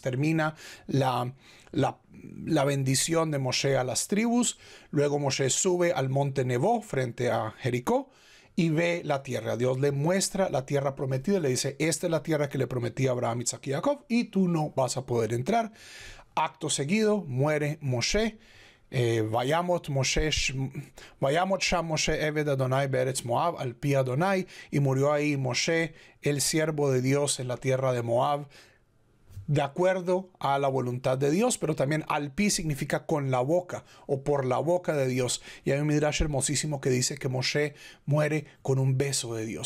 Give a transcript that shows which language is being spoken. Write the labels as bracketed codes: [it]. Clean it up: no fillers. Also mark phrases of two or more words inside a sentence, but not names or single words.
[es] Termina la bendición de Moshe a las tribus. Luego Moshe sube al monte Nebo frente a Jericó y ve la tierra. Dios le muestra la tierra prometida y le dice, esta es la tierra que le prometí a Abraham, Isaac y Jacob y tú no vas a poder entrar. Acto seguido muere Moshe. [he] וימת שם משה עבד אדוני בארץ מואב על פי אדוני, [es] y murió ahí Moshe, el siervo de Dios en la tierra de Moab, de acuerdo a la voluntad de Dios, pero también [he] al pi [es] significa con la boca o por la boca de Dios. Y hay un midrash hermosísimo que dice que Moshe muere con un beso de Dios.